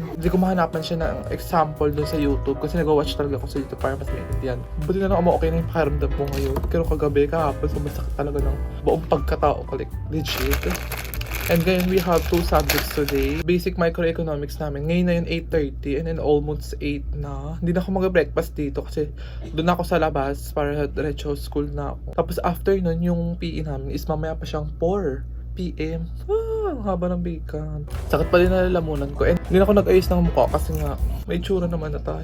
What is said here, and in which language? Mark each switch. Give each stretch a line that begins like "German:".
Filipino: Hindi ko mahanapan siya ng example doon sa YouTube. Kasi nag-watch talaga ako sa YouTube para mas maintindihan. Buti na lang okay na yung pakiramdam mo ngayon. Pero kagabi, kahapon, sumasakit talaga ng buong pagkatao ko.
English: Like, legit. And then we have 2 subjects today.
Filipino: Basic microeconomics namin. Ngayon na yun 8:30 and then almost 8 na. Hindi na ako mag-breakfast dito kasi doon ako sa labas para diretso school na ako. Tapos after nun, yung PE namin is mamaya pa siyang 4 PM. Ang haba ng bacon. Sakit pa din nalalamunan ko. And hindi na ako nag-ayos ng mukha kasi nga may tsura naman na tayo.